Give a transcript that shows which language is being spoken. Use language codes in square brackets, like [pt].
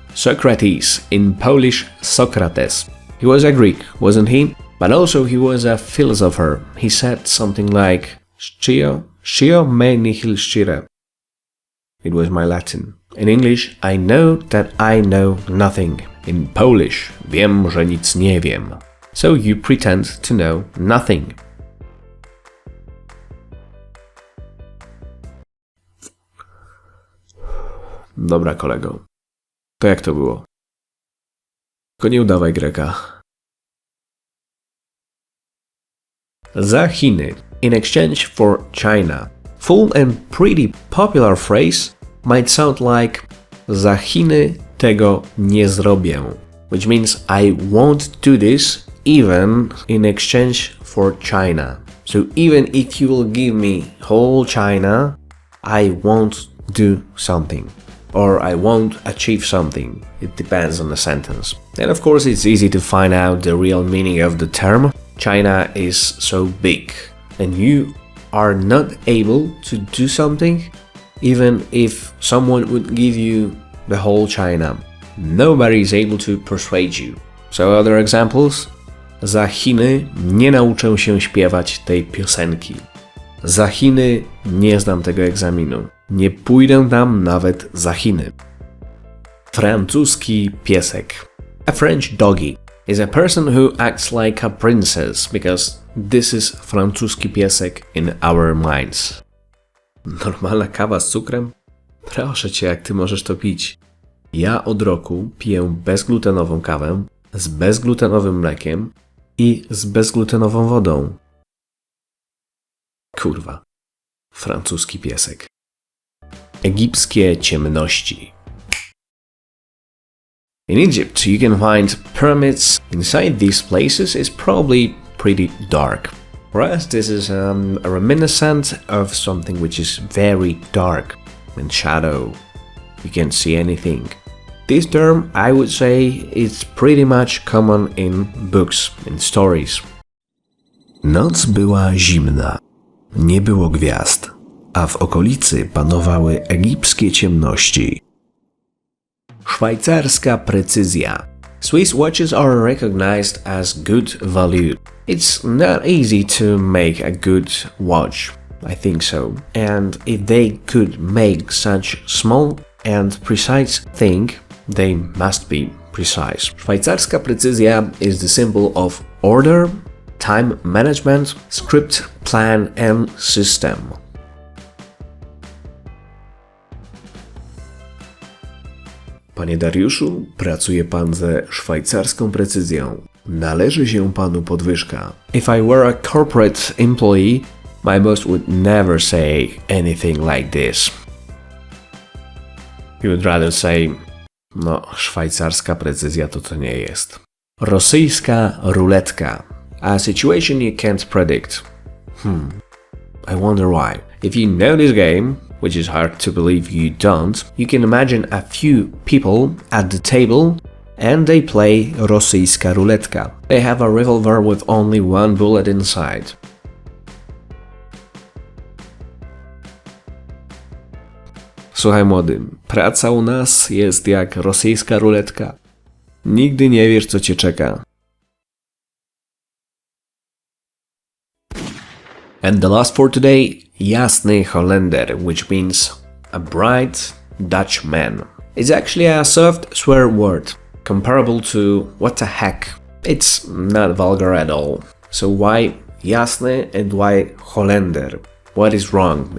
[en] Socrates, in Polish Socrates. He was a Greek, wasn't he? But also he was a philosopher. He said something like [la] Scio me nihil scire. [en] It was my Latin. In English, I know that I know nothing. In Polish, [pl] wiem, że nic nie wiem. [en] So you pretend to know nothing. [pl] Dobra, kolego. To jak to było? Tylko nie udawaj Greka. [en] Za Chiny, in exchange for China. Full and pretty popular phrase might sound like [pl] za Chiny tego nie zrobię, [en] which means I won't do this even in exchange for China. So even if you will give me whole China, I won't do something. Or I won't achieve something. It depends on the sentence. And of course it's easy to find out the real meaning of the term. China is so big. And you are not able to do something even if someone would give you the whole China. Nobody is able to persuade you. So other examples? [pl] Za Chiny nie nauczę się śpiewać tej piosenki. Za Chiny nie zdam tego egzaminu. Nie pójdę tam nawet za Chiny. Francuski piesek. [en] A French doggy is a person who acts like a princess because this is francuski piesek in our minds. [pl] Normalna kawa z cukrem? Proszę cię, jak ty możesz to pić? Ja od roku piję bezglutenową kawę z bezglutenowym mlekiem i z bezglutenową wodą. Kurwa. Francuski piesek. Egipskie ciemności. [en] In Egypt, you can find pyramids. Inside these places is probably pretty dark. For us, this is a reminiscent of something which is very dark. In shadow, you can't see anything. This term, I would say, is pretty much common in books, in stories. [pl] Noc była zimna, nie było gwiazd, a w okolicy panowały egipskie ciemności. Szwajcarska precyzja. [en] Swiss watches are recognized as good value. It's not easy to make a good watch, I think so. And if they could make such small and precise thing, they must be precise. Szwajcarska precyzja is the symbol of order, time management, script, plan and system. [pl] Panie Dariuszu, pracuje pan ze szwajcarską precyzją. Należy się panu podwyżka. [en] If I were a corporate employee, my boss would never say anything like this. He would rather say, [pl] no, szwajcarska precyzja to nie jest. [en] Rosyjska ruletka. A situation you can't predict. I wonder why. If you know this game, which is hard to believe you don't, you can imagine a few people at the table and they play rosyjska ruletka. They have a revolver with only one bullet inside. [pl] Słuchaj młody, praca u nas jest jak rosyjska ruletka. Nigdy nie wiesz, co cię czeka. [en] And the last for today, jasny cholender, which means a bright Dutch man. It's actually a soft swear word, comparable to what the heck. It's not vulgar at all. So why jasny and why cholender? What is wrong?